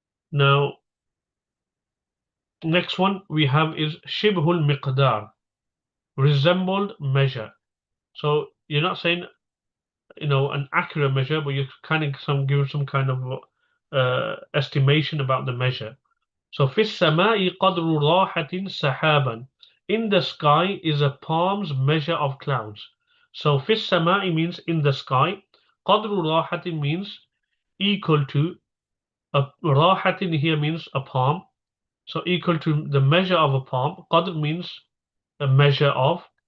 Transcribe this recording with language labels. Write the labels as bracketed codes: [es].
[en] Now, next one we have is shibhul miqdar, resembled measure. So you're not saying, an accurate measure, but you're kind of giving some kind of estimation about the measure. [ar] So في السماء قدر راحة سحابا. [en] In the sky is a palm's measure of clouds. So [ar] في السماء [en] means in the sky. [ar] قدر راحة [en] means equal to. راحة here means a palm. So equal to the measure of a palm. Qadr means a measure of.